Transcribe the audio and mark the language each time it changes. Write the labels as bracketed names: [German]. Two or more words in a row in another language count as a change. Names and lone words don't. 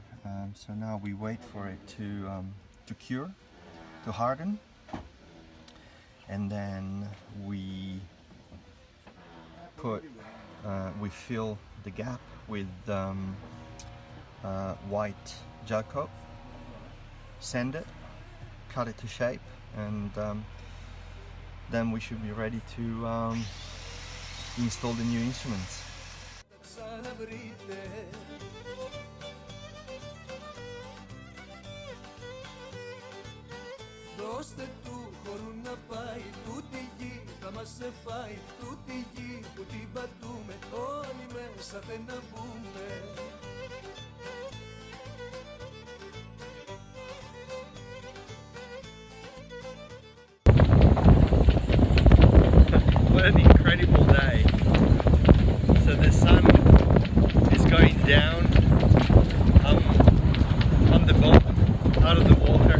[English] So now we wait for it to cure, to harden, and then we fill the gap with white gel coat, sand it, cut it to shape, and then we should be ready to install the new instruments. [Greek] Δώστε του χωρού να πάει, τούτη γη θα μας σε φάει, τούτη γη που την πατούμε, όλοι μέσα θέλουν να μπούμε. [English] What an incredible day. So the sun is going down on the boat, out of the water.